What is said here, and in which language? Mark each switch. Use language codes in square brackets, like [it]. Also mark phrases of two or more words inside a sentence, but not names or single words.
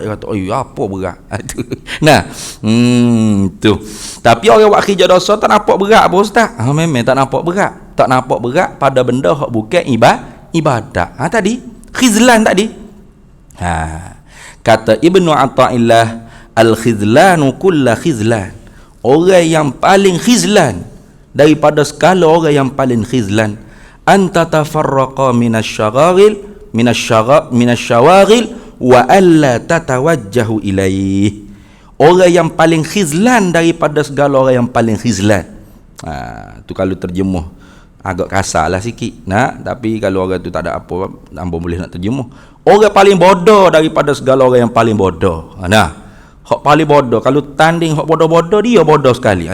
[ms] Dia kata, apa berat? Tu. Tapi orang buat kerja dosa tak nampak berat apa ustaz? Memang tak nampak berat. Tak nampak berat pada benda yang bukan ibadat. Tadi khizlan tadi. Kata Ibnu Athaillah, [ar] الخذلان كل الخذلان. [ms] Orang yang paling khizlan daripada segala orang yang paling khizlan, [ar] أن تتفرغ من الشواغل وألا تتوجه إليه. [ms] Orang yang paling khizlan daripada segala orang yang paling khizlan. Tu kalau terjemuh agak kasar lah sikit, tapi kalau orang tu tak ada apa, hamba boleh nak terjemuh. Orang paling bodoh daripada segala orang yang paling bodoh. Hak paling bodoh, kalau tanding hak bodoh-bodoh, dia bodoh sekali.